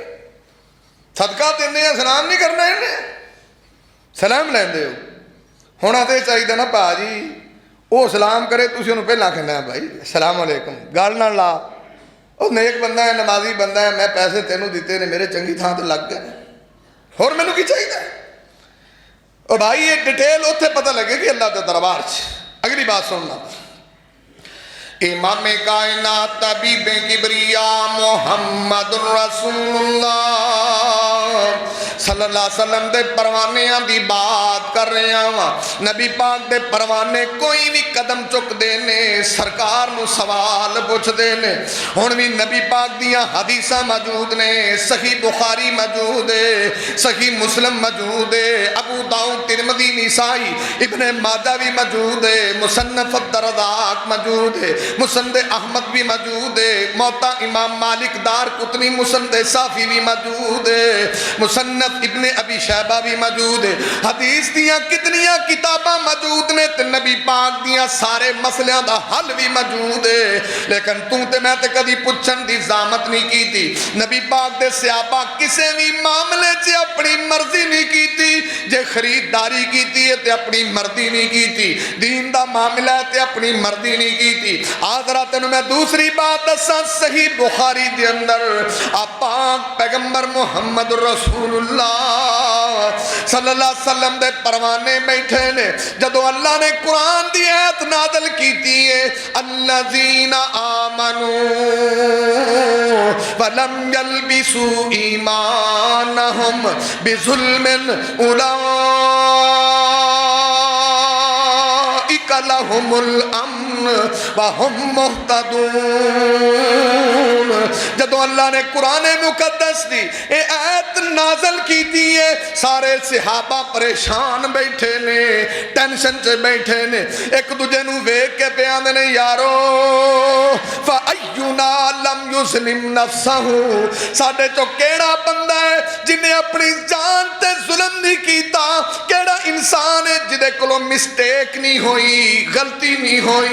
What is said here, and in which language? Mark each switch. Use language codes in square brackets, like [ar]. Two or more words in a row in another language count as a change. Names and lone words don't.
[pa] صدقہ دیندے آ سلام نہیں کرنا، انہیں سلام لیندے ہو. ہونا تو چاہیے نا بھاجی، وہ سلام کرے تسیں اوہنوں پہلاں کہنا بھائی [ar] سلام عليكم, [pa] گل نا لا. وہ نیک بندہ ہے، نمازی بندہ ہے، میں پیسے تینوں دتے نے، میرے چنگی تھاں تے لگ گئے، ہور مینوں کی چاہیدا. اور بھائی یہ ڈیٹیل اوتھے پتہ لگے گی اللہ کے دربار چ. اگلی بات سننا، امام کائنات طبیب کبریا محمد رسول اللہ [ar] صلى الله عليه وسلم [pa] دے پروانیاں دی بات کر رہا وا. نبی پاک دے پروانے کوئی بھی قدم چکدے نے سرکار نوں سوال پچھدے نے. ہُن بھی نبی پاک دیاں حدیثاں موجود نے، صحیح بخاری موجود ہے، صحیح مسلم موجود ہے، ابو داؤد ترمذی نسائی ابن ماجہ بھی موجود ہے، مصنف عبد الرزاق موجود ہے، مسند احمد بھی موجود ہے، موطا امام مالک دار قطنی مسند شافعی بھی موجود ہے، مصنف ابن ابی شیبہ بھی موجود ہے. حدیث دیاں کتنیاں کتاباں موجود نے تے نبی پاک دیاں سارے مسلیاں دا حل بھی موجود ہے. لیکن تو تے میں تے کدی پچھن دی زحمت نہیں کی تھی. نبی پاک دے صحابہ کسے بھی معاملے چ اپنی مرضی نہیں کی تھی. جے خریداری کی تھی تے اپنی مرضی نہیں کی تھی، دین دا معاملہ ہے تے اپنی مرضی نہیں کی تھی. آجا تینوں میں دوسری بات دساں، صحیح بخاری دے اندر آپ پیغمبر محمد رسول اللہ [ar] صلى الله عليه وسلم [pa] دے پروانے بیٹھے نے. جدوں اللہ نے قرآن دی آیت نازل کیتی ہے, [ar] الذين آمنوا ولم يلبسوا إيمانهم بظلم أولئك لهم الأمن وهم مهتدون. [pa] جدوں اللہ نے قرآن مقدس دی اے آیت نازل کیتی ہے، سارے صحابہ پریشان بیٹھے نے، ٹینشن چ بیٹھے نے، اک دوجے نوں ویکھ کے پے آندے نے یارو [ar] فأينا لم يظلم نفسه, [pa] ساڈے چوں کیہڑا بندہ ہے جنہے اپنی جان تے ظلم نہیں کیتا، کیہڑا انسان ہے جدے کولوں مسٹیک نہیں ہوئی، غلطی نہیں ہوئی.